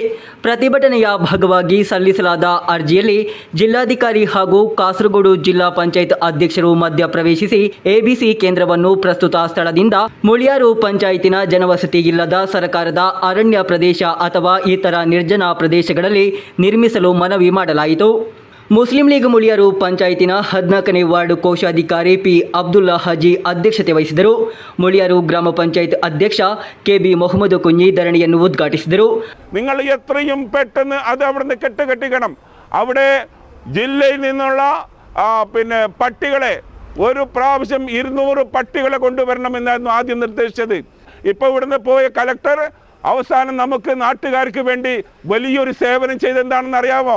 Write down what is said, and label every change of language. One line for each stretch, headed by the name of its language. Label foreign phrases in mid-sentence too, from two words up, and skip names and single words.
Kannada: ಪ್ರತಿಭಟನೆಯ ಭಾಗವಾಗಿ ಸಲ್ಲಿಸಲಾದ ಅರ್ಜಿಯಲ್ಲಿ ಜಿಲ್ಲಾಧಿಕಾರಿ ಹಾಗೂ ಕಾಸರಗೋಡು ಜಿಲ್ಲಾ ಪಂಚಾಯತ್ ಅಧ್ಯಕ್ಷರು ಮಧ್ಯ ಪ್ರವೇಶಿಸಿ ಎಬಿಸಿ ಕೇಂದ್ರವನ್ನು ಪ್ರಸ್ತುತ ಸ್ಥಳದಿಂದ ಮುಳಿಯಾರು ಪಂಚಾಯತಿನ ಜನವಸತಿ ಇಲ್ಲದ ಸರ್ಕಾರದ ಅರಣ್ಯ ಪ್ರದೇಶ ಅಥವಾ ಇತರ ನಿರ್ಜನ ಪ್ರದೇಶಗಳಲ್ಲಿ ನಿರ್ಮಿಸಲು ಮನವಿ ಮಾಡಲಾಯಿತು. ಮುಸ್ಲಿಂ ಲೀಗ್ ಮುಳಿಯಾರು ಪಂಚಾಯತಿನ 14ನೇ ವಾರ್ಡ್ ಕೋಶಾಧಿಕಾರಿ ಪಿ ಅಬ್ದುಲ್ಲಾ ಹಾಜಿ ಅಧ್ಯಕ್ಷತೆ ವಹಿಸಿದರು. ಮುಳಿಯಾರು ಗ್ರಾಮ ಪಂಚಾಯತ್ ಅಧ್ಯಕ್ಷ ಕೆಬಿ ಮೊಹಮ್ಮದ್ കുഞ്ഞി ധരണിಯನ್ನು ಉದ್ಘಾಟಿಸಿದರು.
Malayalam: നിങ്ങൾ എത്രയും പെട്ടെന്ന് അത് അവിടുന്ന് കെട്ടുകെട്ടിക്കണം. അവിടെ ജില്ലയിൽ നിന്നുള്ള പട്ടികളെ ഒരു പ്രാവശ്യം 200 പട്ടികളെ കൊണ്ടുവരണമെന്നായിരുന്നു ആദ്യം നിർദ്ദേശിച്ചത്. ഇപ്പോൾ ഇവിടുന്ന് പോയ കലക്ടർ അവസാനം നമുക്ക് നാട്ടുകാർക്ക് വേണ്ടി വലിയൊരു സേവനം ചെയ്തെന്താണെന്ന് അറിയാമോ?